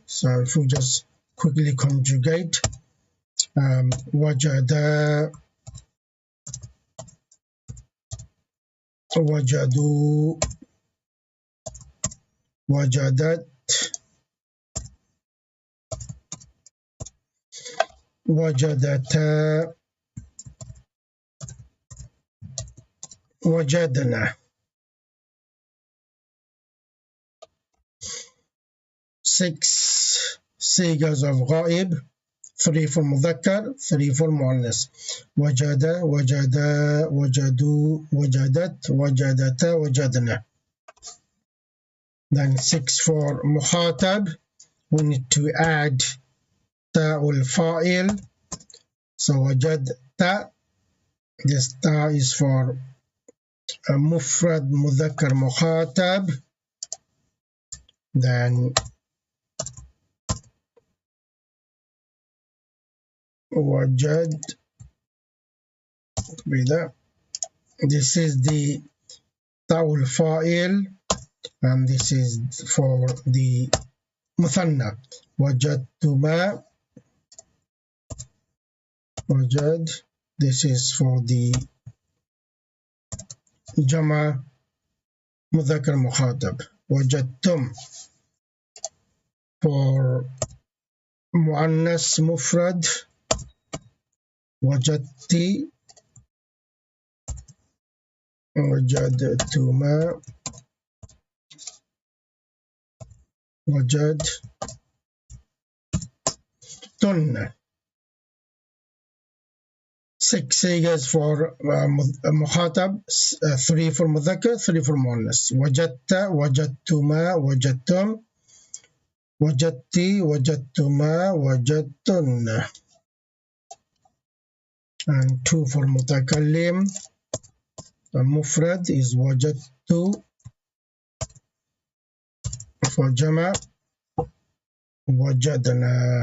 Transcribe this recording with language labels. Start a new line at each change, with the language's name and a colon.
English: So if we just quickly conjugate
Arabic: wajada, wajadu, wajadat, wajadata, wajadna.
English: 6 sigas of غائب, 3 for مذكر, 3 for مؤنث.
Arabic: وجد, وجدا, وجدوا, وجدت, وجدت, وجدنا.
English: Then 6 for مخاطب, we need to add تاء الفاعل. So وجدت, this ta is for مفرد مذكر مخاطب. Then وجد, this is the تاء الفاعل, and this is for the مثنى.
Arabic: وجدتما, وجد,
English: this is for the
Arabic: جمع مذكر مخاطب. وجدتم for مؤنث مفرد. وجدتي, وجدتما, وجدتن.
English: 6 sigas for مخاطب, 3 for مذكر, 3 for مؤنث.
Arabic: وجدت, وجدتما, وجدتم, وجدتي, وجدتما, وجدتن.
English: And 2 for متكلم, مفرد is وجدت, for جمع وجدنا.